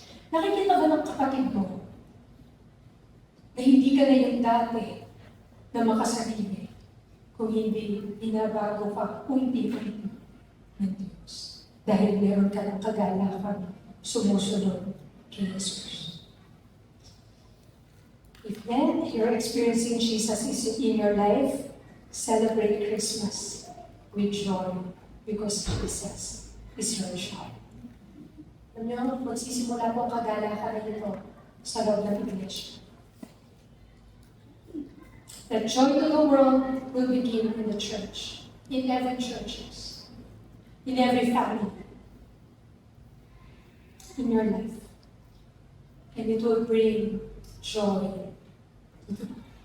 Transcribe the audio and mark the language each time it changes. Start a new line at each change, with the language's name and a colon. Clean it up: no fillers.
Filipino: Nakikita ba ng kapatid mo na hindi ka na yung dati na makasarili kung hindi binabago ka unti-unti ng Diyos? Dahil meron ka ng kagalakan sumusunod kay Jesus.
English: If then you're experiencing Jesus is in your life, celebrate Christmas with joy because Jesus is your joy.
Filipino: Alam niyo, magsisimula po ang kagalakan na ito sa loob ng iglesia.
English: The joy to the world will begin in the church, in every churches, in every family, in your life. And it will bring joy to the world.